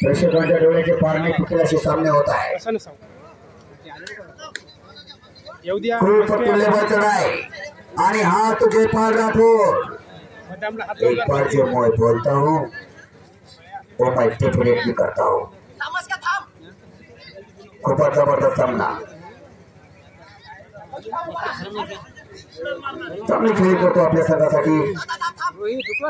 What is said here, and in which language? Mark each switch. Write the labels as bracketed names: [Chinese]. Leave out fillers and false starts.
[Marathi] प्रेक्षकांच्या डोळ्याचे पारणे फुटेल असे सामने होत आहे. असं नसावं. येऊ द्या. खूप तुल्यबळ चढाई आणि हा तो जयपाल राठोड. [Hindi] एक बार जो मैं बोलता हूँ वो मैं डेफिनेटली करता हूँ. [Marathi] खूपच जबरदस्त सामना, चांगली खेळी करतो आपल्या संघासाठी.